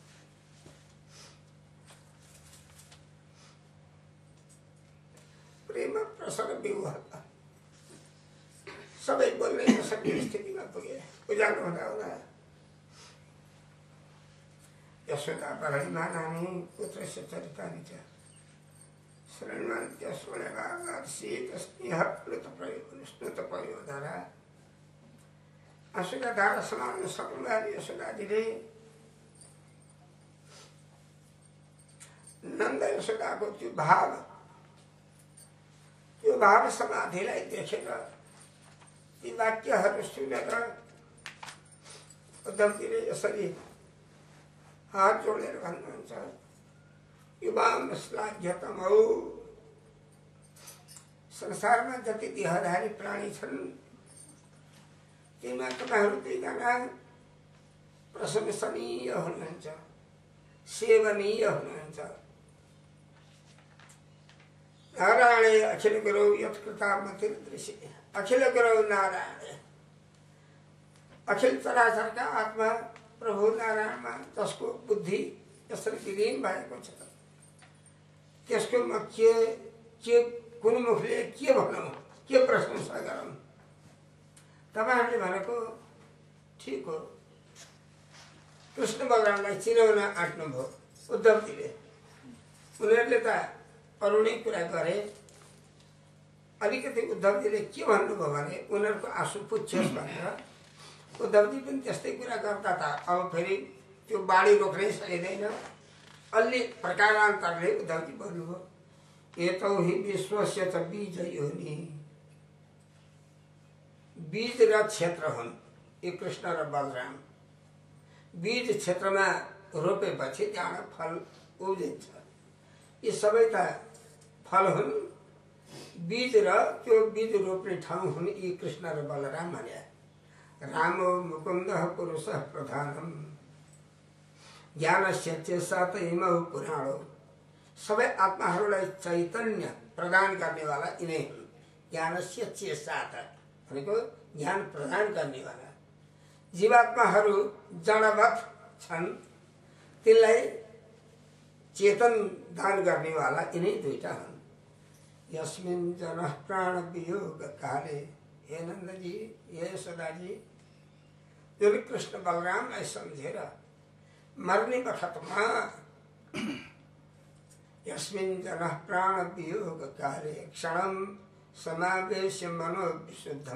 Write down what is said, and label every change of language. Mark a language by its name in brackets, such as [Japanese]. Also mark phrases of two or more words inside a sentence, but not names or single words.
[Nepali] प्रेम प्रसन्न विवाह सबै बोल्ने नसक्ने स्थितिमा पुगे। उज्यालो हुँदा हुँदा [Sanskrit] यशोदा बराइमा नानी पुत्रस्य चरितानि च शरणन्त्य स्मरणशीतस्नेह प्लुतपयोधारा। [Nepali] आँसुका धारा समाउन सक्नुभयो यशोदाजीले। नन्द यशोदाको त्यो भाव समाधिलाई देखेर, ती वाक्यहरू सुनेर उद्धवजीले यसरी हात जोडेर भन्नुहुन्छ, [Sanskrit] युवाम श्लाघ्यतमौ, [Nepali] संसारमा जति देहधारी प्राणी छन् तीमा तपाईँहरू दुईजना प्रशंसनीय हुनुहुन्छ, सेवनीय हुनुहुन्छ। [Sanskrit] नारायणे अखिल गुरु यत्कृतामतिर्दृशे, [Nepali] अखिल गुरु नारायण, अखिल चराचरका आत्मा प्रभु नारायणमा जसको बुद्धि यसरी विलीन भएको छ, त्यसको म के कुन मुखले के भनौँ, के प्रशंसा गरौँ? तपाईँहरूले भनेको ठिक हो। कृष्ण बलरामलाई चिनाउन आँट्नुभयो उद्धवजीले। उनीहरूले त अरू नै कुरा गरे। अलिकति उद्धवजीले के भन्नुभयो भने उनीहरूको आँसु पुच्छोस् भनेर उद्धवजी पनि त्यस्तै कुरा गर्दा त अब फेरि त्यो बाढी रोक्नै सकिँदैन। अलि प्रकारान्तरले उद्धवजी भन्नुभयो, [Sanskrit] एतौ हि विश्वस्य च बीज योनि, [Nepali] बीज र क्षेत्र हुन् यी कृष्ण र बलराम। बीज क्षेत्रमा रोपेपछि त्यहाँ फल उब्जिन्छ। यी सबै त फल हुन्। बीज र त्यो बीज रोप्ने ठाउँ हुन् यी कृष्ण र बलराम भने। [Sanskrit] रामो मुकुन्दः पुरुषः प्रधानम, ज्ञानस्य चेतसात इमौ पुराणो। [Nepali] सबै आत्माहरूलाई चैतन्य प्रदान गर्नेवाला यिनै हुन्। [Sanskrit] ज्ञानस्य चेतसात [Nepali] भनेको ज्ञान प्रदान गर्नेवाला। जीवात्माहरू जडवत् छन्, तिनलाई चेतन दान गर्नेवाला यिनै दुईटा हुन्। [Sanskrit] यस्मिन् जनः प्राण वियोग काले, हे नन्दजी, हे यशोदाजी, [Nepali] जुन कृष्ण बलरामलाई सम्झेर मर्ने बखतमा [Sanskrit] यस्मिन् जनः प्राण वियोग काले क्षणम समावेश मनो विशुद्धम।